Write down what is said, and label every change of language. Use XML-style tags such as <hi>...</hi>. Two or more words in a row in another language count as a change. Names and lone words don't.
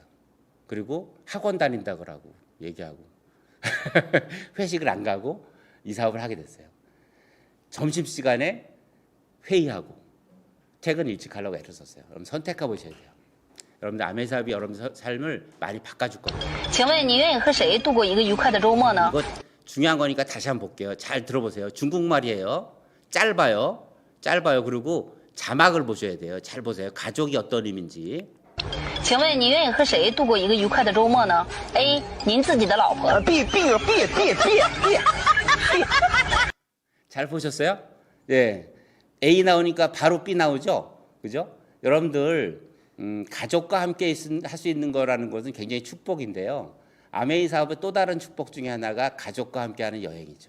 <ko>그리고 학원 다닌다 그러고 얘기하고 회식을 안 가고 이 사업을 하게 됐어요. 점심시간에 회의하고 퇴근 일찍 하려고 애를 썼어요. 여러분 선택해 보셔야 돼요. 여러분들 아메이 사업이 여러분들 삶을 많이 바꿔줄 겁니다.</ko> <zh>请问你愿意和谁度过一个愉快的周末呢？</zh> <ko>이거 중요한 거니까 다시 한번 볼게요. 잘 들어보세요. 중국말이에요. 짧아요. 그리고 자막을 보셔야 돼요. 잘 보세요. 가족이 어떤 의미인지.</ko> <zh>请问你愿意和谁度过一个愉快的周末呢 ？A. 您自己的老婆。别。</zh> <ko>잘 보셨어요? 네. A 나오니까 바로 B 나오죠? 그죠? 여러분들, 가족과 함께 할 수 있는 거라는 것은 굉장히 축복인데요. 아메이 사업의 또 다른 축복 중에 하나가 가족과 함께 하는 여행이죠.</ko>